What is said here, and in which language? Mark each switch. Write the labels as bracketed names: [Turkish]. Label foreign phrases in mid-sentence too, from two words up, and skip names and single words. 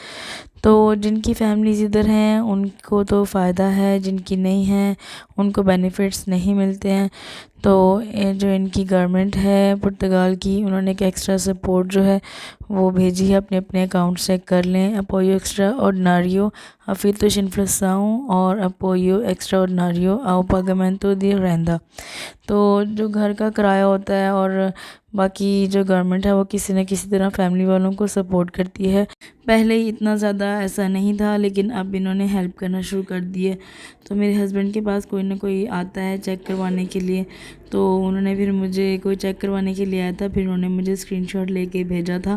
[Hindi] तो जिनकी फैमिलीज़ इधर हैं उनको तो फ़ायदा है, जिनकी नहीं है उनको बेनिफिट्स नहीं मिलते हैं। तो ये जो इनकी गवर्नमेंट है पुर्तगाल की, उन्होंने एक [English] extra support [Hindi] जो है वो भेजी है, अपने अपने अकाउंट चेक कर लें। [Portuguese] apoio extraordinário afeito inflação और apoio extraordinário ao pagamento de renda। [Hindi] तो जो घर का किराया होता है और बाकी जो गवर्नमेंट है वो किसी न किसी तरह फैमिली वालों को सपोर्ट करती है। पहले ही इतना ज़्यादा ऐसा नहीं था, लेकिन अब इन्होंने हेल्प करना शुरू कर दी है। तो मेरे हस्बैंड के पास कोई ना कोई आता है चेक करवाने के लिए, तो उन्होंने फिर मुझे कोई चेक करवाने के लिए आया था, फिर उन्होंने मुझे स्क्रीनशॉट लेके भेजा था।